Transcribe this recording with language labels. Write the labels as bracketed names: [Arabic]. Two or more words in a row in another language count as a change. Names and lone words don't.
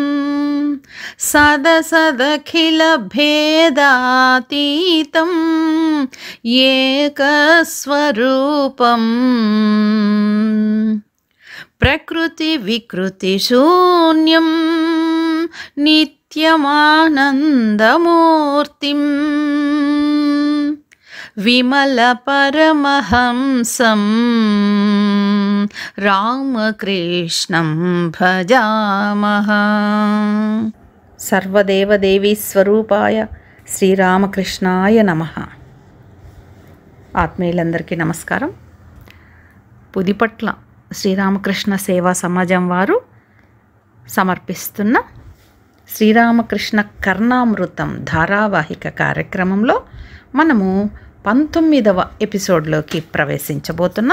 [Sanskrit] सदसदखिल भेदातीतं एकस्वरूपं प्रकृति विकृति शून्यं नित्यमानन्दमूर्तिं विमल परमहंसं रामकृष्णं भजामः। सर्वदेवदेवी स्वरूपाय श्रीरामकृष्णाय नमः. [Telugu] ఆత్మీయులందరికీ నమస్కారం. పుదిపట్ల శ్రీరామకృష్ణ సేవా సమాజం వారు సమర్పిస్తున్న శ్రీరామకృష్ణ కర్ణామృతం ధారావాహిక కార్యక్రమంలో మనము 19వ ఎపిసోడ్లోకి ప్రవేశించబోతున్నాం.